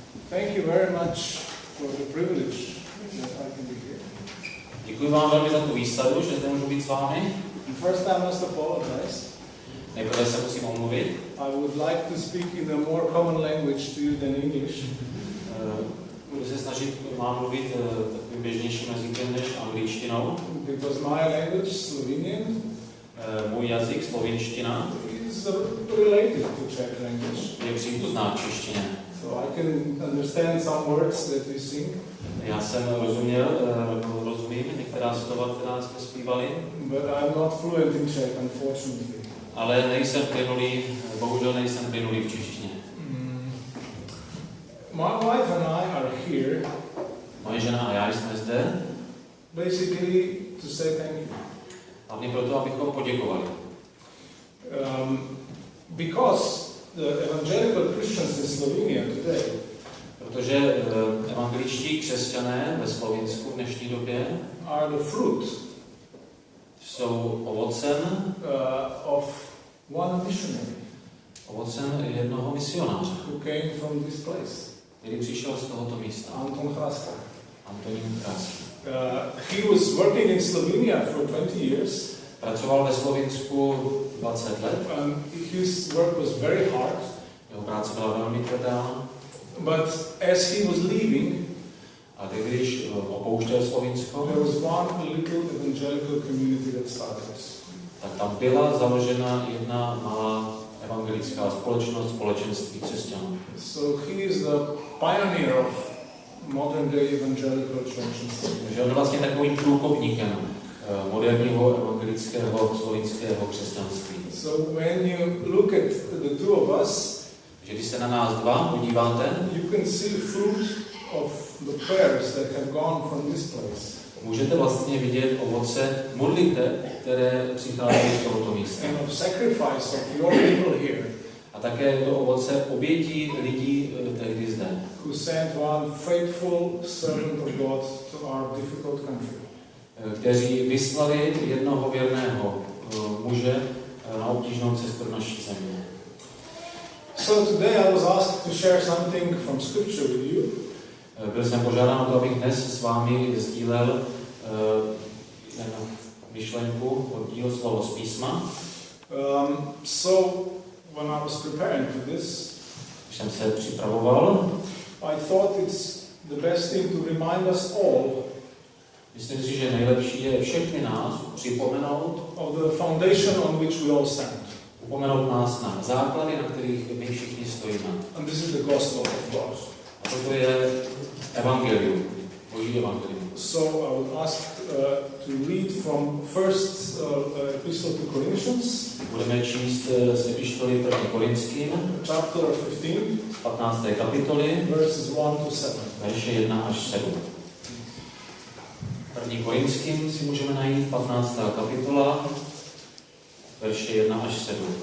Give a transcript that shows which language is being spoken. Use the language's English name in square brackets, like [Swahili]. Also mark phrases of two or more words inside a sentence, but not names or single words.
[English] Thank you very much for the privilege that I can be here. [Czech] Děkuji vám velmi za tu výsadu, že zde můžu být s vámi. [English] First, I must apologize. [Czech] Nejprve se musím omluvit. [English] I would like to speak in a more common language to you than English. [Czech] Budu se snažit vám mluvit takovým běžnějším jazykem než angličtinou. [English] Because my language, Slovenian, [Czech] můj jazyk, slovinština, [English] is related to Czech language. [Czech] je příbuzná k češtině. [English] So I can understand some words that we sing. [Czech] Já jsem rozumím některá slova, která jsme zpívali. [English] But I'm not fluent in Czech, unfortunately. [Czech] Ale nejsem plynulý, bohužel nejsem plynulý v češtině. [English] My wife and I are here [Czech] Moje žena a já jsme zde [English] basically to say thank you. [Czech] hlavně proto, abychom poděkovali. [English] Because the evangelical Christians in Slovenia today [Czech] Protože evangeličtí křesťané ve Slovinsku v dnešní době [English] are the fruit [Czech] jsou ovocem [English] of one missionary [Czech] jednoho misionáře, [English] who came from this place, [Czech] který přišel z tohoto místa. [English] Anton Chraska. [Czech] Antonín Chraska. [English] He was working in Slovenia for 20 years. [Czech] Pracoval ve Slovinsku 20 let. [English] His work was very hard. [Czech] Jeho práce byla velmi tvrdá. [English] But as he was leaving, [Czech] a když opouštěl Slovinsko, [English] there was one little evangelical community that started. [Czech] Tak tam byla založena jedna malá evangelická společenství křesťanů. [English] So he is the pioneer of modern day evangelical church. [Czech] Takže on je vlastně takovým průkopníkem moderního evangelického slovinského křesťanství. [English] So when you look at the two of us, [Czech] že když se na nás dva podíváte, [English] you can see fruit of the prayers that have gone from this place. [Czech] Můžete vlastně vidět ovoce modliteb, které přicházejí z tohoto místa. [English] And of sacrifice of your people here. [Czech] A také je to ovoce obětí lidí tehdy zde. [English] Who sent one faithful servant of God to our difficult country. [Czech] Kteří vyslali jednoho věrného muže na obtížnou cestu do naší země. [English] So today I was asked to share something from Scripture with you. [Czech] Byl jsem požádán o to, abych dnes s vámi sdílel myšlenku, oddíl slovo z písma. [English] So when I was preparing for this, [Czech] když jsem se připravoval, [English] I thought it's the best thing to remind us all. [Czech] Myslím si, že nejlepší je všechny nás připomenout [English] of the foundation on which we all stand. [Czech] Upomenout nás na základy, na kterých my všichni stojíme. [English] And this is the gospel of God. [Czech] A toto je evangelium, Boží evangelium. [English] So I would ask to read from first epistle to Corinthians. [Czech] Budeme číst z epištoly 1. Korinským, [English] chapter [Czech] 15. kapitoly, [English] verses 1 to 7. [Czech] verše 1 až 7. 1. Korinským si můžeme najít 15. kapitola, verše 1 až 7.